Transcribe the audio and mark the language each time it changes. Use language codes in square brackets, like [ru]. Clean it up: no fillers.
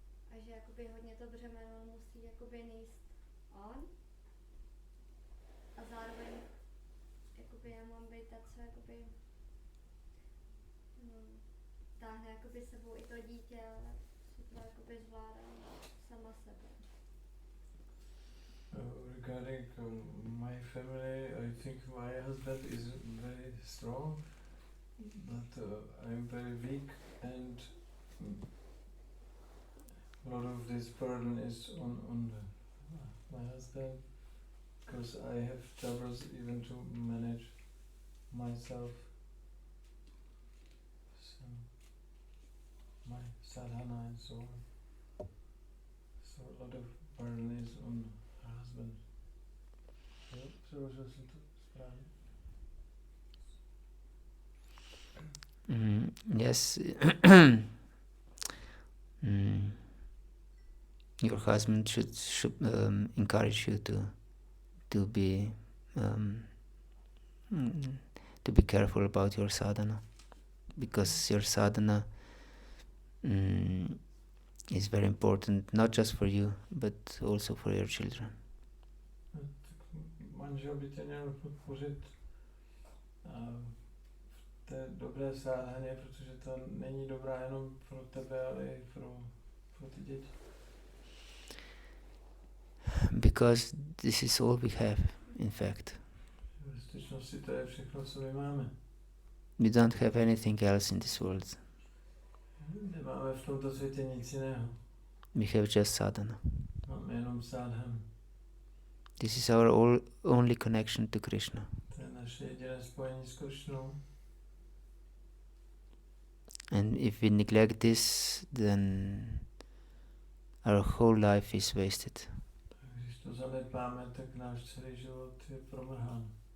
[cs] A že jakoby hodně to břemeno musí jakoby nést on. A zároveň jakoby já mám být ta, co jakoby táhne jakoby sebou i to dítě, ale to jakoby zvládám sama sebe. [en] Regarding my family, I think my husband is very strong, but I'm very weak, and a lot of this burden is on my husband, because I have troubles even to manage myself. So my sadhana and so on. So a lot of burden is on her husband. [cs] Jo, přeložil jsem to správně. [en] Yes. Your husband should encourage you to be careful about your sadhana, because your sadhana is very important, not just for you, but also for your children. [cs] Manžel by tě měl podpořit v té dobré sádhaně, protože to není dobrá jenom pro tebe, ale i pro ty děti. [en] Because this is all we have, in fact. [cs] V skutečnosti to je všechno, co my máme. [en] We don't have anything else in this world. [cs] Nemáme v tomto světě nic jiného. [en] We have just sadhana. [cs] Máme jenom sádhan. [en] This is our only connection to Krishna. [cs] To je naše jediné spojení s Krišnou. [en] And if we neglect this, then our whole life is wasted. [cs] Když to zanedbáme, tak náš celý život je promrhán.